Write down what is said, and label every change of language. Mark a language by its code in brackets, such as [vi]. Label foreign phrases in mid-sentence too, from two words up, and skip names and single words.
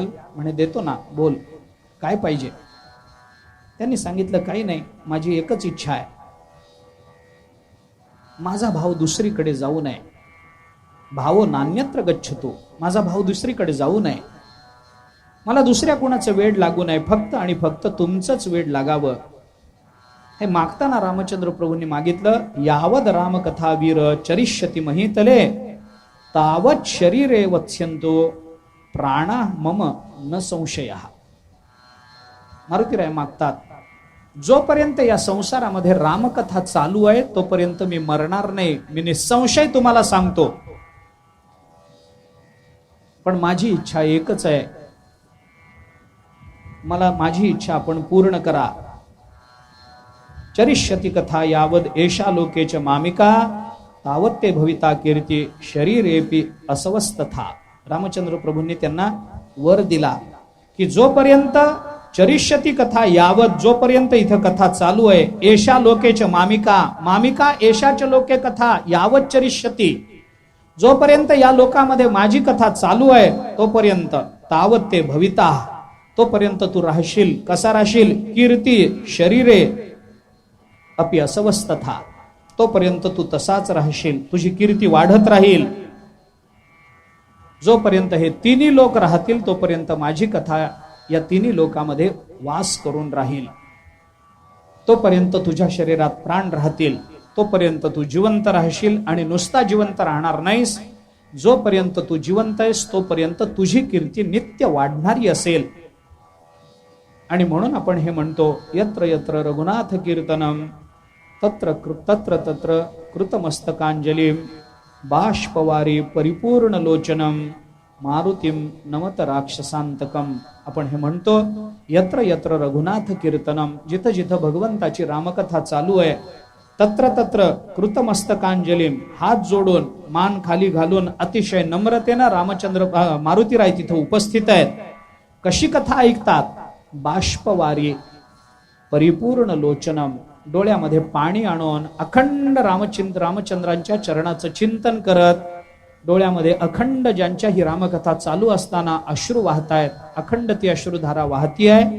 [mr] म्हणे, देतो ना, बोल काय पाहिजे? त्यांनी सांगितलं, काही नाही, माझी एकच इच्छा आहे, माझा भाव दुसरीकडे जाऊ नये. [sa] भावो नान्यत्र गच्छतो, [mr] माझा भाव दुसरीकडे जाऊ नये. मला दुसऱ्या कोणाचं वेड लागू नये, फक्त आणि फक्त तुमचंच वेड लागावं. हे मागताना रामचंद्र प्रभूंनी मागितलं, [sa] यावद रामकथा वीर चरिष्यति महीतले तावत शरीरे वत्स्यंतो प्राणा मम न संशयः. [mr] मारुतीराय मागतात, जोपर्यंत या संसारामध्ये रामकथा चालू आहे तोपर्यंत मी मरणार नाही. मी निसंशय तुम्हाला सांगतो. पण माझी इच्छा एकच आहे, मला माझी इच्छा आपण पूर्ण करा. [sa] चरिष्यति कथा यावद एषा लोकेच मामिका तावत ते भविता कीर्ती शरीरेपी असवस्थथा. [mr] रामचंद्र प्रभूंनी त्यांना वर दिला की जोपर्यंत [sa] चरिष्यति कथा यावत, [mr] जोपर्यंत इथं कथा चालू आहे, [sa] एषा लोकेच मामिका, मामिका एषाच लोके कथा यावत चरिष्यति, [mr] जोपर्यंत या लोकामध्ये माझी कथा चालू आहे तोपर्यंत [sa] तावत ते भविता, [mr] तोपर्यंत तू राहशील. कसा राहशील? [sa] कीर्ती शरीरे अपि असवस्थथा, [mr] तोपर्यंत तू तसाच राहशील, तुझी कीर्ती वाढत राहील. जोपर्यंत हे तिन्ही लोक राहतील तोपर्यंत माझी कथा या तिन्ही लोकांमध्ये वास करून राहील. तोपर्यंत तुझ्या शरीरात प्राण राहतील, तोपर्यंत तू जिवंत राहशील. आणि नुसता जिवंत राहणार नाहीस, जोपर्यंत तू जिवंत आहेस तोपर्यंत तुझी कीर्ती नित्य वाढणारी असेल. आणि म्हणून आपण हे म्हणतो, [sa] यत्र यत्र रघुनाथ कीर्तनम तत्र तत्र तत्र कृतमस्तकांजलिम बाष्पवारी परिपूर्ण लोचनम मारुतीम नमत राक्षसांतकम. [mr] आपण हे म्हणतो, [sa] यत्र यत्र रघुनाथ कीर्तनम, [mr] जिथं जिथं भगवंताची रामकथा चालू आहे, [sa] तत्र तत्र कृतमस्तकांजलीम, [mr] हात जोडून मान खाली घालून अतिशय नम्रतेनं रामचंद्र मारुतीराय तिथं उपस्थित आहेत. कशी कथा ऐकतात? [sa] बाष्पवारी परिपूर्ण लोचनम, [mr] डोळ्यामध्ये पाणी आणून अखंड रामचंद्रांच्या चरणाचं चिंतन करत, डोळ्यामध्ये अखंड ज्यांच्या ही रामकथा चालू असताना अश्रू वाहतायत, अखंड ती अश्रुधारा वाहती आहे.